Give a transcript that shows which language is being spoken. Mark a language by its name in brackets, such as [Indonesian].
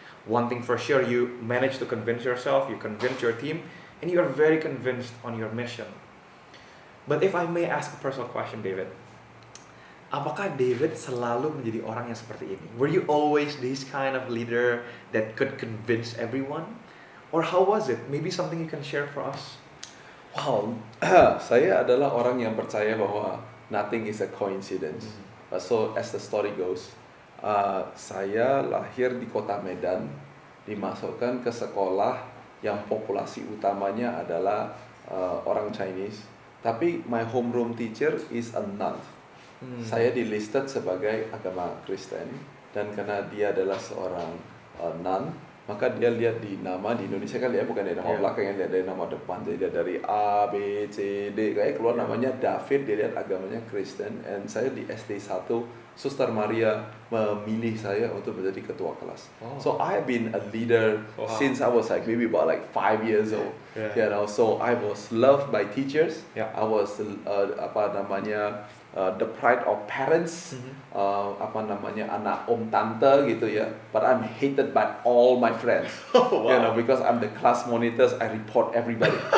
[English] One thing for sure, you manage to convince yourself, you convince your team, and you are very convinced on your mission. But if I may ask a personal question, David, [Indonesian] apakah David selalu menjadi orang yang seperti ini? [English] Were you always this kind of leader that could convince everyone? Or how was it? Maybe something you can share for us? [Indonesian] Wow, saya adalah orang yang percaya bahwa nothing is a coincidence. [English] So as the story goes, [Indonesian] saya lahir di kota Medan, dimasukkan ke sekolah yang populasi utamanya adalah orang Chinese. Tapi my homeroom teacher is a nun. Saya dilisted sebagai agama Kristen, dan karena dia adalah seorang nun, maka dia lihat di nama, di Indonesia kan dia bukan dari nama belakang, yang lihat dari nama depan. Jadi dia dari A, B, C, D, kayak keluar namanya David, dia lihat agamanya Kristen. And saya di SD 1, Suster Maria memilih saya untuk menjadi ketua kelas. [English] So I have been a leader since I was like maybe about like 5 years old. You know, so I was loved by teachers. I was the pride of parents, [Indonesian] anak om tante gitu ya. [English] But I'm hated by all my friends. You know, because I'm the class monitors, I report everybody.